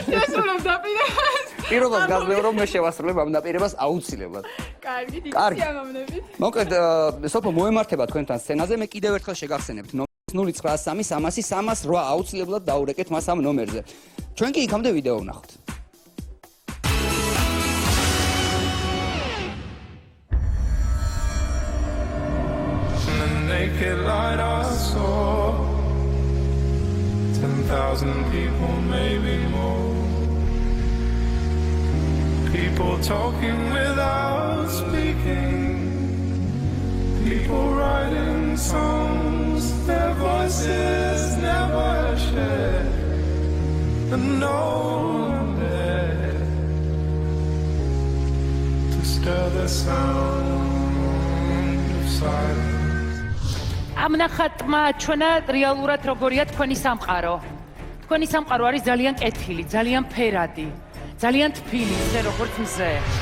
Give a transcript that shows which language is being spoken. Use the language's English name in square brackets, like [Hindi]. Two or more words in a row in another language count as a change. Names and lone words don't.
[Georgian] შესრულებ დაპირებას. პირობას გაზლევ, რომ მე შევასრულებ ამ დაპირებას აუცილებლად. კარგი, დიდი სიამოვნებით. მოკლედ, სოფო მოემართება თქვენთან სცენაზე, მე კიდევ ერთხელ შეგახსენებთ 093330308 აუცილებლად დაურეკეთ მას ამ ნომერზე. ჩვენ კი იქამდე ვიდეო ვნახოთ. [English] Naked light I saw 10,000 people, maybe more. People talking without speaking. People writing songs, their voices never shared. And no one there to stir the sound of silence. [Georgian] ამ ნახატმა ჩვენა რეალურად როგორია თქვენი სამყარო. თქვენი სამყარო არის ძალიან კეთილი, ძალიან ფერადი, ძალიან თბილი, ისე როგორც მზე.